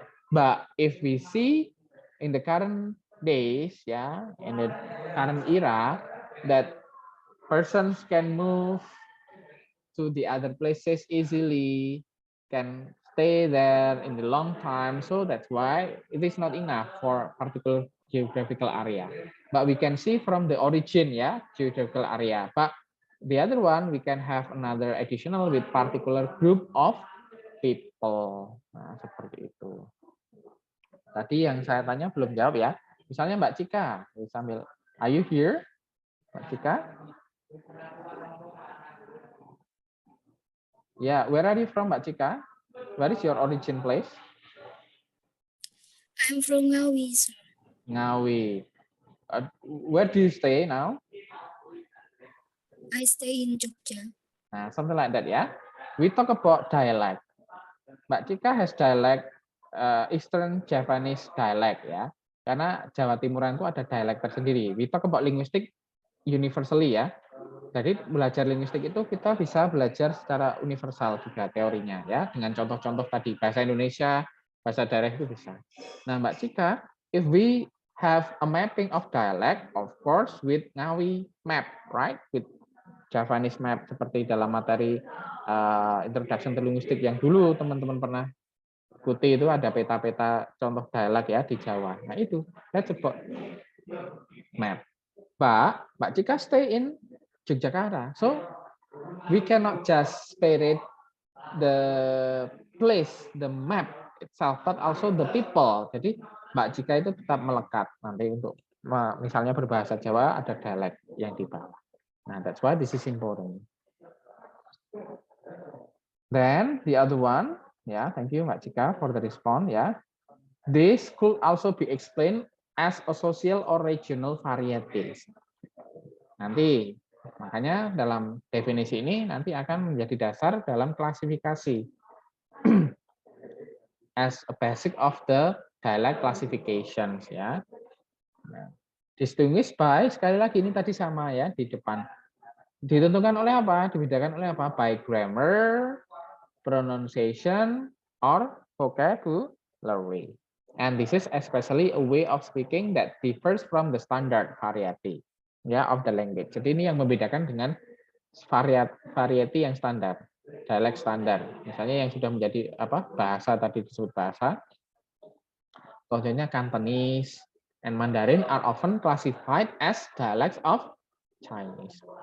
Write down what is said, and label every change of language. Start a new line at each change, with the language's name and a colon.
English: But if we see in the current days, yeah, in the current era, that persons can move to the other places easily, can stay there in the long time. So that's why it is not enough for particular geographical area. But we can see from the origin, yeah, geographical area. But the other one, we can have another additional with particular group of people.
Indonesian: Nah, seperti itu. Tadi yang saya tanya belum jawab ya. Misalnya Mbak Cika, sambil,
English: are you here,
Indonesian: Mbak Cika?
English: Yeah, where are you from, Mbak Cika? Where is your origin place? I'm from Ngawi, sir. Ngawi. Where do you stay now? I stay in Jogja. Nah, something like that ya. We talk about dialect. Mbak Cika has dialect, Eastern Javanese dialect ya.
Indonesian: Karena Jawa Timuran itu ada dialect tersendiri.
English: We talk about linguistic universally ya.
Indonesian: Jadi belajar linguistik itu kita bisa belajar secara universal juga teorinya ya, dengan contoh-contoh tadi bahasa Indonesia, bahasa daerah itu bisa.
English: Nah, Mbak Cika, if we have a mapping of dialect, of course with Ngawi map, right? With Javanese map
Indonesian: seperti dalam materi introduction to linguistik yang dulu teman-teman pernah ikuti, itu ada peta-peta contoh dialek ya di Jawa. Nah, itu
English: let's about map. Mbak Cika stay in Yogyakarta. So we cannot just spirit the place, the map itself, but also the people.
Indonesian: Jadi Mbak Cika itu tetap melekat nanti untuk misalnya berbahasa Jawa ada dialek yang di bawah.
English: Nah, that's why this is important. Then the other one, yeah, thank you Mbak Cika for the response. Yeah, this could also be explained as a social or regional varieties.
Indonesian: Nanti makanya dalam definisi ini nanti akan menjadi dasar dalam klasifikasi
English: as a basic of the dialect classifications
Indonesian: ya. Nah,
English: distinguished by,
Indonesian: sekali lagi ini tadi sama ya di depan. Ditentukan oleh apa? Dibedakan oleh apa?
English: By grammar, pronunciation, or vocabulary. And this is especially a way of speaking that differs from the standard variety ya of the language.
Indonesian: Jadi ini yang membedakan dengan variety yang standar, dialect standar. Misalnya yang sudah menjadi apa? Bahasa tadi disebut bahasa.
English: Contohnya Cantonese and Mandarin are often classified as dialects of Chinese.